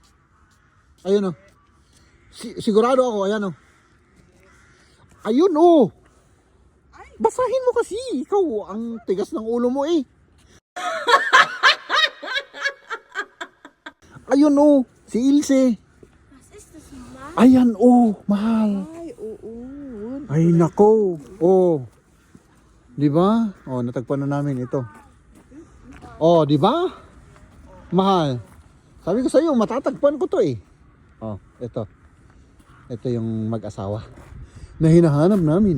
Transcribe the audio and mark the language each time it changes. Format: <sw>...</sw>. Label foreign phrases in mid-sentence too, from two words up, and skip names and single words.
<tl>Ayun, sigurado ako. Ayan, Ayun, Basahin mo kasi. Ikaw, ang tigas ng ulo mo, Ayun, si Ilse.</tl> <de>Was ist das, Mama?</de> <tl>Ayan, mahal. Ay, oo. Ay, nako. Di ba? Oh, natagpuan na namin ito. Oh, di ba? Mahal. Sabi ko sa iyo, matatagpuan ko to eh. Oh, ito. Ito yung mag-asawa na hinahanap namin.</tl>